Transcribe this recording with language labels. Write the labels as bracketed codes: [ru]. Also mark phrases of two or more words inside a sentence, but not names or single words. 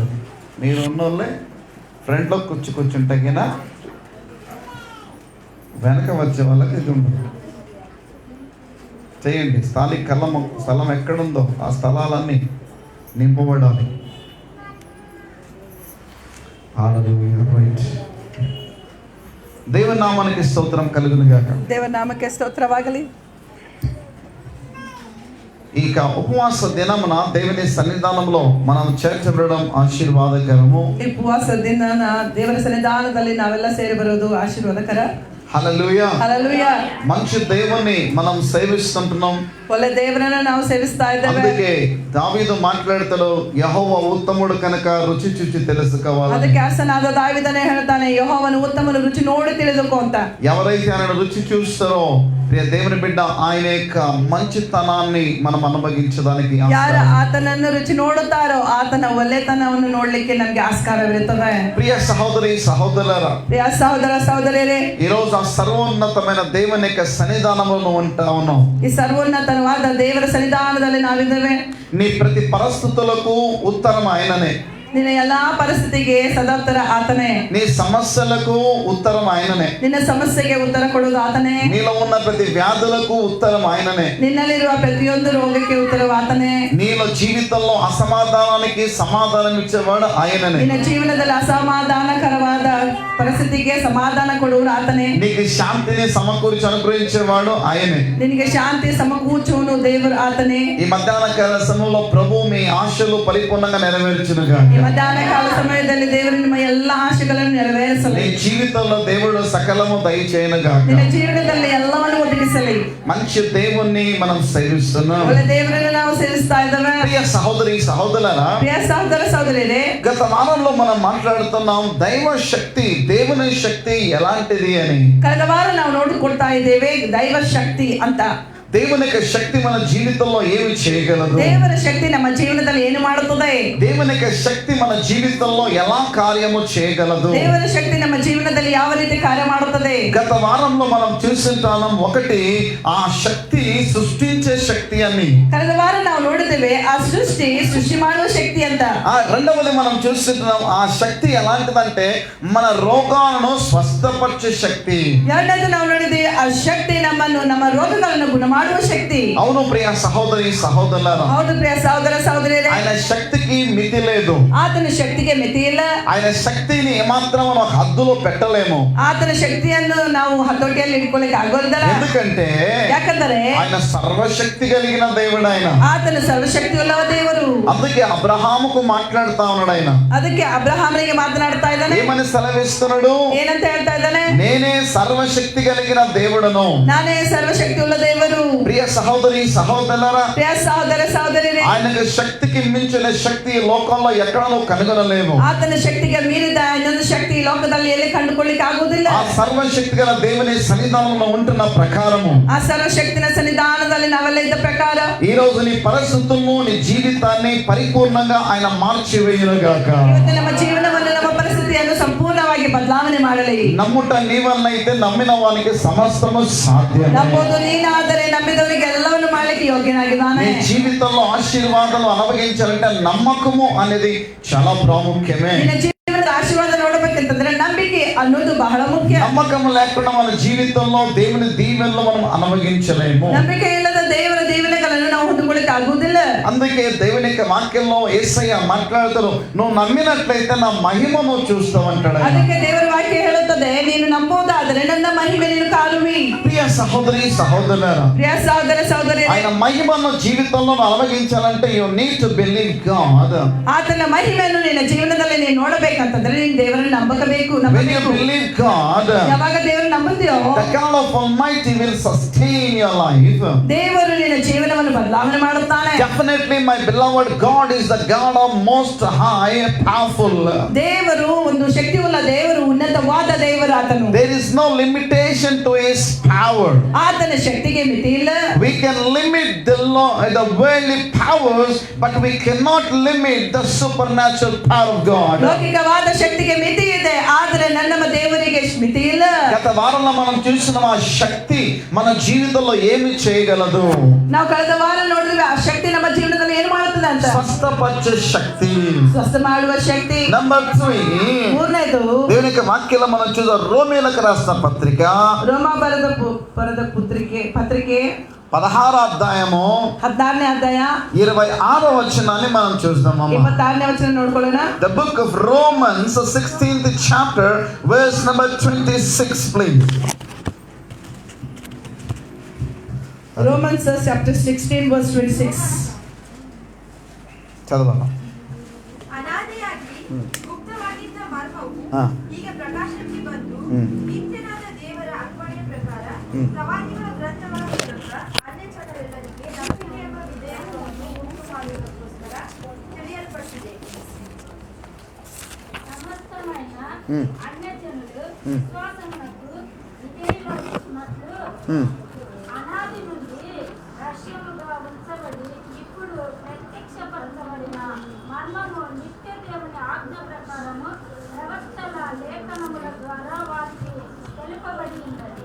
[te] మీరు ఉన్నోళ్ళే ఫ్రంట్లో కూర్చుంటే కినా వెనక వచ్చే వాళ్ళకి ఇది ఉండదు. చేయండి. స్థలం ఎక్కడుందో ఆ స్థలాలన్నీ నింపబడాలి. దేవుని నామానికి స్తోత్రం కలుగును గాక. [kn] ದೇವರ ನಾಮಕ್ಕೆ ಸ್ತೋತ್ರವಾಗಲಿ. [te] ఇక ఉపవాస దినమున దేవుని సన్నిధానంలో మనం చేర్చబడడం ఆశీర్వాదకరము. [kn] ಈ ಉಪವಾಸ ದಿನ ದೇವರ ಸನ್ನಿಧಾನದಲ್ಲಿ ನಾವೆಲ್ಲ ಸೇರಿ ಬರೋದು ಆಶೀರ್ವಾದಕರ. [te] హల్లెలూయా. హల్లెలూయా. మంచి దేవుణ్ణి మనం సేవిస్తుంటున్నాం. [kn] ಒಳ್ಳೆ ದೇವರನ್ನು ನಾವು ಸೇವಿಸ್ತಾ ಇದ್ದೇವೆ. [te] అందుకే దావీదు మాట్లాడతాడు, యెహోవా ఉత్తముడు కనుక రుచి చూచి తెలుసుకోవాలి. [kn] ಅದಕ್ಕೆ ಅರಸನಾದ ದಾವೀದನೇ ಹೇಳ್ತಾನೆ, ಯೆಹೋವನು ಉತ್ತಮನು, ರುಚಿ ನೋಡಿ ತಿಳಿದುಕೋ ಅಂತ. [te] ఎవరైతే ఆయన రుచి చూస్తారో ప్రియ దేవుని బిడ్డ, ఆయన యొక్క మంచితనాన్ని మనం అనుభవించడానికి [kn] ಯಾರು ಆತನನ್ನು ರುಚಿ ನೋಡುತ್ತಾರೋ ಆತನ ಒಳ್ಳೆತನವನ್ನು ನೋಡ್ಲಿಕ್ಕೆ ನಮ್ಗೆ ಆಸ್ಕಾರವಿರುತ್ತದೆ. [te] ప్రియ సహోదరి సహోదరులారా, [kn] ಪ್ರಿಯ ಸಹೋದರ ಸಹೋದರಿಯರೇ, [te] ఈ రోజు ఆ సర్వోన్నతమైన దేవుని యొక్క సన్నిధానంలో ఉంటా ఉన్నాం. [kn] ಈ ಸರ್ವೋನ್ನತವಾದ ದೇವರ ಸನ್ನಿಧಾನದಲ್ಲಿ ನಾವಿದ್ದೇವೆ. [te] నీ ప్రతి పరిస్థితులకు ఉత్తరం ఆయననే. [kn] ನಿನ್ನ ಎಲ್ಲಾ ಪರಿಸ್ಥಿತಿಗೆ ಸದೋತ್ತರ ಆತನೇ. [te] నీ సమస్యలకు ఉత్తరం ఆయననే. [kn] ನಿನ್ನ ಸಮಸ್ಯೆಗೆ ಉತ್ತರ ಕೊಡುವುದು ಆತನೇ. [te] నీలో ఉన్న ప్రతి వ్యాధులకు ఉత్తరం ఆయననే. [kn] ನಿನ್ನಲ್ಲಿರುವ ಪ್ರತಿಯೊಂದು ರೋಗಕ್ಕೆ ಉತ್ತರವು ಆತನೇ. [te] నీలో జీవితంలో అసమాధానానికి సమాధానం ఇచ్చేవాడు ఆయననే. [kn] ನಿನ್ನ ಜೀವನದಲ್ಲಿ ಅಸಮಾಧಾನಕರವಾದ ಪರಿಸ್ಥಿತಿಗೆ ಸಮಾಧಾನ ಕೊಡುವುದು ಆತನೇ. [te] నీకు శాంతిని సమకూర్చి అనుగ్రహించేవాడు ఆయనే. [kn] ನಿನಗೆ ಶಾಂತಿ ಸಮಕೂರ್ಚುವನು ದೇವರು ಆತನೇ. [te] ఈ మధ్యాహ్న కాల సమయంలో ప్రభు మీ ఆశలు పరిపూర్ణంగా నెరవేర్చునుగా. [kn] ಈ ಮಧ್ಯಾಹ್ನ ಕಾಲ ಸಮಯದಲ್ಲಿ ದೇವರು ನಿಮ್ಮ ಎಲ್ಲಾ ಆಶೆಗಳನ್ನು ನೆರವೇರಿಸಲಿ. [te] నీ జీవితంలో దేవుడు సకలము దయచేయనుగా. [kn] ನಿನ್ನ ಜೀವನದಲ್ಲಿ ಎಲ್ಲವನ್ನು ಒದಗಿಸಲಿ. [te] మంచి దేవుణ్ణి మనం సేవిస్తున్నాం. [kn] ಒಳ್ಳೆ ದೇವರನ್ನು ನಾವು ಸೇವಿಸ್ತಾ ಇದ್ದೇವೆ. [te] ప్రియ సహోదరి సహోదరులారా, [kn] ಪ್ರಿಯ ಸಹೋದರ ಸಹೋದರಿಯರೇ, [te] గత వారంలో మనం మాట్లాడుతున్నాం దైవ శక్తి, దేవుని శక్తి ఎలాంటిది అని. [kn] ಕಳೆದ ವಾರ ನಾವು ನೋಡಿಕೊಳ್ತಾ ಇದ್ದೇವೆ ದೈವ ಶಕ್ತಿ ಅಂತ. [te] దేవుని యొక్క శక్తి మన జీవితంలో ఏమి చేయగలదు? [kn] ದೇವರ ಶಕ್ತಿ ನಮ್ಮ ಜೀವನದಲ್ಲಿ ಏನು ಮಾಡುತ್ತದೆ? [te] దేవుని యొక్క శక్తి మన జీవితంలో ఎలా కార్యము చేయగలదు? [kn] ದೇವರ ಶಕ್ತಿ ನಮ್ಮ ಜೀವನದಲ್ಲಿ ಯಾವ ರೀತಿ ಕಾರ್ಯ ಮಾಡುತ್ತದೆ? [te] గత వారంలో మనం చూస్తుంటాం, ఒకటి ఆ శక్తి సృష్టించే శక్తి అని. [kn] ಕಳೆದ ವಾರ ನಾವು ನೋಡಿದ್ದೇವೆ ಆ ಸೃಷ್ಟಿ ಮಾಡುವ ಶಕ್ತಿ ಅಂತ. [te] రెండవది మనం చూస్తుంటాం, ఆ శక్తి ఎలాంటిదంటే మన రోగాలను స్వస్థపరిచే శక్తి. [kn] ಎರಡನೇದು ನಾವು ನೋಡಿದ್ದೇವೆ ಆ ಶಕ್ತಿ ನಮ್ಮನ್ನು ನಮ್ಮ ರೋಗಗಳನ್ನು ಗುಣ ಮಾಡುವ ಶಕ್ತಿ. [te] అవును ప్రియ సహోదరి సహోదరులారా, [kn] ಹೌದು ಪ್ರಿಯ ಸಹೋದರ ಸಹೋದರಿಯರೇ, [te] ఆయన శక్తికి మితి లేదు. [kn] ಆತನ ಶಕ್ತಿಗೆ ಮಿತಿ ಇಲ್ಲ. [te] ఆయన శక్తిని ఏమాత్రం మనం హద్దులో పెట్టలేము. [kn] ಆತನ ಶಕ್ತಿಯನ್ನು ನಾವು ಹತೋಟಿಯಲ್ಲಿ ಇಟ್ಕೊಳ್ಳಿಕ್ಕೆ ಆಗೋದಿಲ್ಲ. [te] ఎందుకంటే [kn] ಯಾಕಂದರೆ [te] ఆయన సర్వశక్తి కలిగిన దేవుడు. ఆయన [kn] ಆತನ ಸರ್ವಶಕ್ತಿ ಉಳ್ಳವ ದೇವರು. [te] అందుకే అబ్రహాముకు మాట్లాడుతా ఉన్నాడు. ఆయన [kn] ಅದಕ್ಕೆ ಅಬ್ರಹಾಮನಿಗೆ ಮಾತನಾಡ್ತಾ ಇದ್ದಾನೆ. [te] ఏమని సెలవిస్తున్నాడు? [kn] ಏನಂತ ಹೇಳ್ತಾ ಇದ್ದಾನೆ? [te] నేనే సర్వశక్తి కలిగిన దేవుడను. [kn] ನಾನೇ ಸರ್ವಶಕ್ತಿ ಉಳ್ಳ ದೇವರು. [te] ప్రియ సహోదరి సహోదరులారా, [kn] ಪ್ರಿಯ ಸಹೋದರ ಸಹೋದರಿಯರೇ, [te] ఆయనకు శక్తికి మించిన శక్తి ఈ లోకంలో ఎక్కడనూ కనుగొనలేము. [kn] ಆತನ ಶಕ್ತಿಗೆ ಮೀರಿದ ಇನ್ನೊಂದು ಶಕ್ತಿ ಈ ಲೋಕದಲ್ಲಿ ಎಲ್ಲಿ ಕಂಡುಕೊಳ್ಳಿಕ್ಕೆ ಆಗುವುದಿಲ್ಲ. [te] ఆ సర్వశక్తి గల దేవుని సన్నిధానంలో ఉంటున్న ప్రకారము, [kn] ಆ ಸರ್ವಶಕ್ತಿನ ಸನ್ನಿಧಾನದಲ್ಲಿ ನಾವೆಲ್ಲ ಇದ್ದ ಪ್ರಕಾರ [te] ఈ రోజు నీ పరిస్థితుల్లో నీ జీవితాన్ని పరిపూర్ణంగా ఆయన మార్చివేయునుగాక. [kn] ಇವತ್ತು ನಮ್ಮ ಜೀವನವನ್ನು ನಮ್ಮ ಪರಿಸ್ಥಿತಿಯನ್ನು ಸಂಪೂರ್ಣವಾಗಿ ಬದಲಾವಣೆ ಮಾಡಲಿ. [te] నమ్ముట నీ వల్ల అయితే నమ్మిన వానికి సమస్తము సాధ్యం. [kn] ನಂಬುವುದು ನೀನಾದರೆ ನಂಬಿದವರಿಗೆ ಎಲ್ಲವನ್ನು ಮಾಡಲಿಕ್ಕೆ ಯೋಗ್ಯನಾಗಿದ್ದಾನೆ. [te] నీ జీవితంలో ఆశీర్వాదాలు అనుభవించాలంటే నమ్మకము అనేది చాలా ప్రాముఖ్యమే. [kn] ನಿನ್ನ ಜೀವನದ ಆಶೀರ್ವಾದ ನೋಡಬೇಕಂತಂದ್ರೆ ನಂಬಿಕೆ ಅನ್ನೋದು ಬಹಳ ಮುಖ್ಯ. [te] నమ్మకం లేకుండా మన జీవితంలో దేవుని దీవెనలు మనం అనుభవించలేము. [kn] ನಂಬಿಕೆ ಇಲ್ಲದ ದೇವರ దీవెనಗಳನ್ನು ನಾವು ಹೊಂದಿಕೊಳ್ಳಿಕ್ಕೆ ಆಗುವುದಿಲ್ಲ. [te] అందుకే దేవుని యొక్క వాక్యంలో యేసయ్య మాట్లాడుతారు, నువ్వు నమ్మినట్లయితే నా మహిమను చూస్తావంటాడు. [kn] ಅದಕ್ಕೆ ದೇವರ ವಾಕ್ಯ ಹೇಳುತ್ತದೆ, ನೀನು ನಂಬುವುದಾದರೆ ನನ್ನ ಮಹಿಮೆ ನೀನು ಕಾಣುವಿ. [te] ప్రియ సహోదరి సహోదరులారా, [kn] ಪ್ರಿಯ ಸಹೋದರ ಸಹೋದರಿಯರೇ, [te] ఆయన మహిమను జీవితంలో అనుభవించాలంటే [en] you need to believe God. [kn] ಆತನ ಮಹಿಮೆಯನ್ನು ನಿನ್ನ ಜೀವನದಲ್ಲಿ ನೀನು ನೋಡಬೇಕಂತಂದ್ರೆ ನೀನು ದೇವರನ್ನು ನಂಬಬೇಕು. [en] When you believe God, [kn] ಯಾವಾಗ ದೇವರನ್ನು ನಂಬುತ್ತೀಯೋ [en] the God of Almighty will sustain your life. [kn] ದೇವರು ನಿನ್ನ ಜೀವನವನ್ನು ಬದಲಾವಣೆ ಮಾಡುತ್ತಾನೆ. [en] Definitely my beloved, God is the God of most high, powerful. [kn] ದೇವರು ಒಂದು ಶಕ್ತಿಯುಳ್ಳ ದೇವರು, ಉನ್ನತವಾದ ದೇವರು ಆತನು. [en] There is no limitation to his power. [kn] ಆತನ ಶಕ್ತಿಗೆ ಮಿತಿ ಇಲ್ಲ. [en] We can limit the worldly powers, but we cannot limit the supernatural power of God. [kn] ಲೌಕಿಕವಾದ ಶಕ್ತಿಗೆ ಮಿತಿ ಇದೆ, ಆದರೆ ನಮ್ಮ ದೇವರಿಗೆ ಮಿತಿ ಇಲ್ಲ. [te] గత వారంలో మనం చూసిన ఆ శక్తి మన జీవితంలో ఏమి చేయగలదు? [kn] ನಾವು ಕಳೆದ ವಾರ ನೋಡಿದ್ವಿ ಆ ಶಕ್ತಿ ನಮ್ಮ ಜೀವನದಲ್ಲಿ ಏನು ಮಾಡುತ್ತದೆ ಅಂತ. [te] స్వస్థపరిచే శక్తి. [kn] ಸ್ವಸ್ಥ ಮಾಡುವ ಶಕ್ತಿ. [te] నంబర్ 3, [kn] ಮೂರನೇದು [te] దేవుని యొక్క వాక్యంలో మనం చూద్దాం, రోమీయులకు రాసిన పత్రిక [kn] ರೋಮ ಬರೆದ ಪತ್ರಿಕೆ [te] 16వ అధ్యాయము [kn] 16ನೇ ಅಧ್ಯಾಯ [te] 26వ వచనాన్ని మనం చూద్దాం. [kn] 26ನೇ ವಚನ ನೋಡ್ಕೊಳ್ಳೋಣ. [en] The book of Romans, 16th chapter, verse number 26, please. Romans chapter 16 verse 26. [te] చదవండి. [kn] ಅನಾದಿಯಾಗಿ ಗುಪ್ತವಾಗಿದ್ದ ಮರ್ಮವು ಈಗ ಪ್ರಕಾಶಕ್ಕೆ ಬಂದು ನಿತ್ಯನಾದ ದೇವರ ಅರ್ಪಣೆ ಪ್ರವಾದಿಗಳ ಗ್ರಂಥಗಳ ಮೂಲಕ ಅನ್ಯ ಜನರೆಲ್ಲರಿಗೆ ನಂಬಿಕೆ ಎಂಬ ವಿಧೇಯತ್ವವನ್ನು ಉಂಟು ಮಾಡುವುದಕ್ಕೋಸ್ಕರ ತಿಳಿಯಲ್ಪಟ್ಟಿದೆ. [te] సమస్తమైన ఉమ్. అన్యజనులు ఉమ్. విశ్వాసమునకు విధేయులగునట్లు అనాది నుండి రహస్యముగా ఉంచబడి ఇప్పుడు ప్రత్యక్షపరచబడిన మర్మము నిత్య దేవుని ఆజ్ఞ ప్రకారము ప్రవక్తల లేఖనముల ద్వారా వారికి తెలుపబడి ఉన్నది.